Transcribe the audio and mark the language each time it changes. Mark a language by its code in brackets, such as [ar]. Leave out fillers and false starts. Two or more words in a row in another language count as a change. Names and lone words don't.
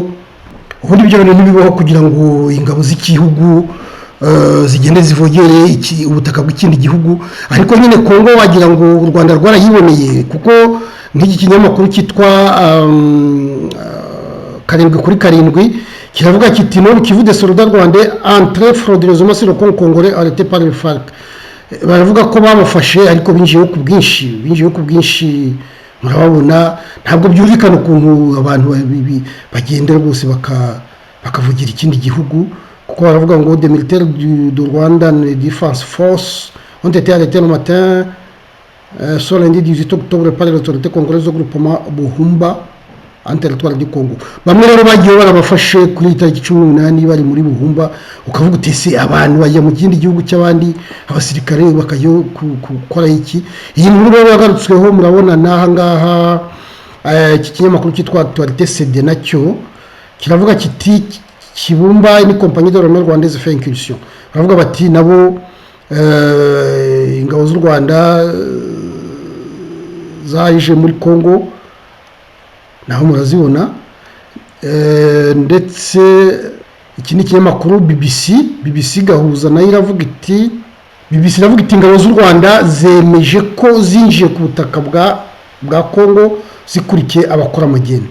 [rw] Ubundi ibyo bintu bibaho kugira ngo ingabo z'igihugu zigende zivogere ubutaka bw'ikindi gihugu, ariko nyine Kongo wagira ngo u Rwanda rwarayiboneye, kuko nk'iki kinyamakuru cyitwa 7/7 kiravuga kiti [fr] no Kivu de soldats rwandais entré frauduleusement sur le Congo congolais arrêté par le FARC. [rw] Baravuga ko babafashe ariko binjiye ku bwinshi murababona. Ntabwo byumvikana ukuntu abantu bagendera rwose bakavugira ikindi gihugu, kuko baravuga ngo [fr] des militaires du Rwandan Defense Force ont été arrêtés le matin sur lundi 18 octobre par l'autorité congolaise au groupement Buhumba en territoire du Congo. [rw] Bamwe rero bagiye barabafashe kuri tariki 18 bari muri Buhumba, ukavuga utese abantu bajya mu kindi gihugu cy'abandi abasirikare bakajya gukora iki. Iyi nkuru rero yagarutsweho, murabona naha ngaha iki kinyamakuru cyitwa Actualité CD nacyo kiravuga kiti Kibumba ni [fr] compagnie de l'armée rwandaise fait incursion. [rw] Baravuga bati nabo ingabo z'u Rwanda zaje muri Congo, naho murazibona. Ndetse iki ni kinyamakuru BBC gahuza nayo iravuga iti ingabo z'u Rwanda zemeje ko zinjiye ku butaka bwa Congo zikurikiye abakora amagendo.